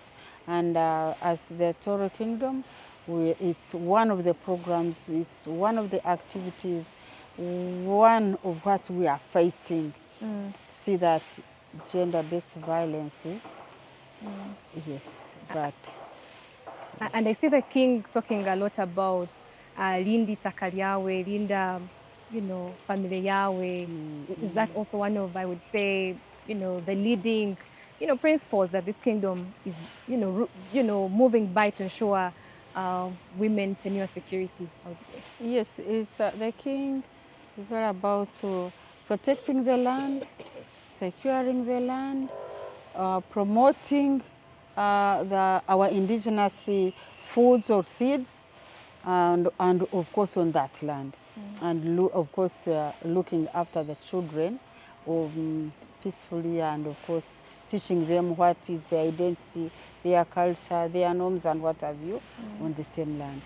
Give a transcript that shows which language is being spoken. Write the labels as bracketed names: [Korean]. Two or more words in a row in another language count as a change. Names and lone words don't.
[English] And as the Tooro Kingdom, it's one of the programs, it's one of the activities, one of what we are fighting. See that gender-based violence is, yes, but... And I see the king talking a lot about [Tooro] Lindi taka lyawe, Linda, family yawe. [English] Is that also one of, I would say, the leading, principles that this kingdom is, moving by to ensure women tenure security, I would say? Yes, it's, the king is all about protecting the land, securing the land, promoting our indigenous foods or seeds, and of course on that land, and of course looking after the children peacefully, and of course teaching them what is their identity, their culture, their norms, and what have you on the same land.